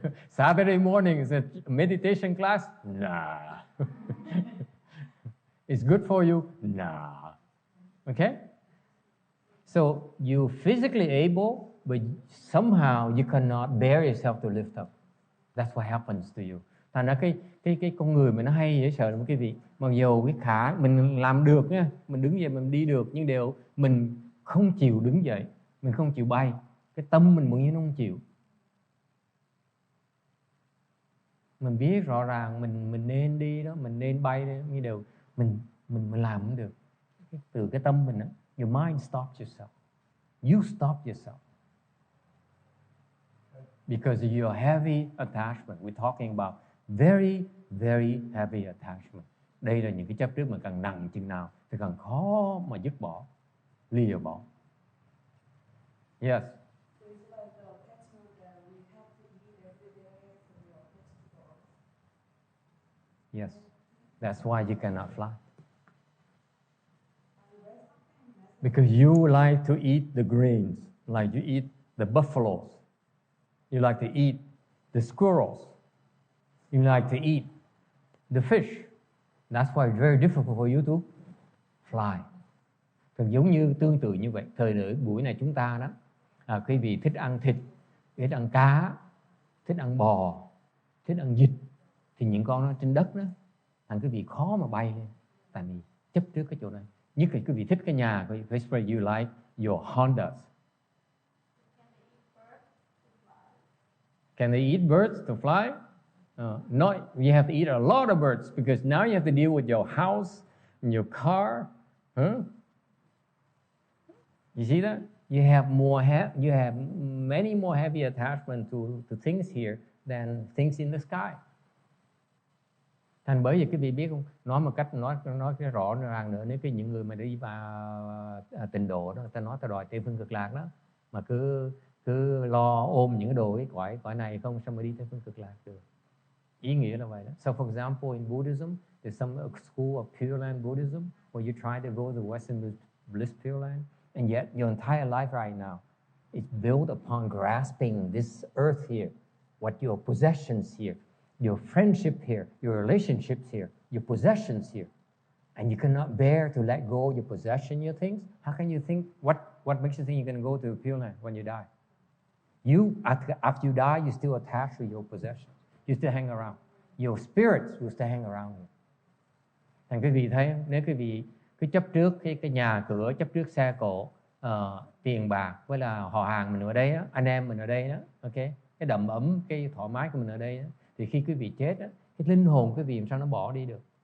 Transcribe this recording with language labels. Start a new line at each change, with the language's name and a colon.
English: Saturday morning is a meditation class? Nah. It's good for you? Nah. Okay? So you're physically able, but somehow you cannot bear yourself to lift up. That's what happens to you.
Vietnamese: Thành ra cái con người mình nó hay dễ sợ lắm quý vị. Mặc dù mình làm được nha, mình đứng dậy mình đi được, nhưng điều mình không chịu đứng dậy, mình không chịu bay. Cái tâm mình muốn như nó không chịu. Mình biết rõ ràng mình nên đi đó, mình nên bay đó, nhưng điều mình làm không được. Từ cái tâm mình đó,
English: your mind stops yourself. You stop yourself. Because of your heavy attachment. We're talking about very, very heavy attachment.
Vietnamese: Đây là những cái chấp trước mà càng nặng chừng nào thì càng khó mà dứt bỏ, lìa bỏ.
English: Yes. So it's like the attachment that we have to eat every day for your vegetables. Yes. That's why you cannot fly. Because you like to eat the grains, like you eat the buffaloes. You like to eat the squirrels. You like to eat the fish. That's why it's very difficult for you to fly.
Vietnamese: Còn giống như tương tự như vậy, thời buổi này chúng ta đó, quý vị thích ăn thịt, thích ăn cá, thích ăn bò, thích ăn vịt, thì những con nó trên đất đó, thành quý vị khó mà bay lên, tại vì chấp trước cái chỗ này. Nhất là quý vị thích cái nhà, quý vị phải
English: you like your Hondas. Can they eat birds to fly? No, you have to eat a lot of birds because now you have to deal with your house and your car. You see that? You have many more heavy attachment to things here than things in the sky.
Vietnamese: Thành bởi vì quý vị biết không, nói một cách nói cái rõ ràng nữa, nếu những người mà đi vào tịnh độ đó, ta nói ta đòi tây phương cực lạc đó, mà cứ lo ôm những cái đồ cái cõi này không, sao mà đi tây phương cực lạc được? Ý nghĩa là vậy đó.
English: So for example, in Buddhism, there's some school of Pure Land Buddhism where you try to go to Western Bliss Pure Land, and yet your entire life right now is built upon grasping this earth here, what your possessions here, your friendship here, your relationships here, your possessions here, and you cannot bear to let go of your possession, your things, how can you think, what makes you think you're going to go to the Pure Land when you die? You, after you die, you're still attached to your possessions. You still hang around. Your spirits will still hang around you.
Vietnamese: Thành quý vị thấy, nếu quý vị cứ chấp trước cái nhà cửa, chấp trước xe cộ, tiền bạc, với là họ hàng mình ở đây đó, anh em mình ở đây đó, ok, cái đầm ấm, cái thoải mái của mình ở đây đó, thì khi quý vị chết đó, cái linh hồn quý vị làm sao nó bỏ đi được?